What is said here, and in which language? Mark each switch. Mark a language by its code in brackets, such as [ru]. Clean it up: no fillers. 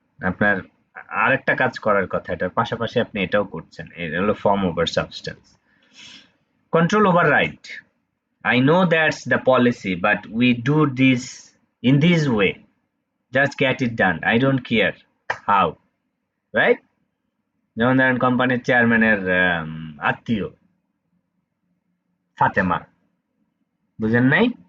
[bn] আপনার আরেকটা কাজ করার কথা, এটার পাশাপাশি আপনি এটাও করছেন। এটা হলো [en] Form over substance. Control over right. I know that's the policy, but we do this in this way. Just get it done. I don't care how. Right? [bn] যেমন ধরেন কোম্পানির চেয়ারম্যানের আত্মীয় ফাতেমা, বুঝেন নাই?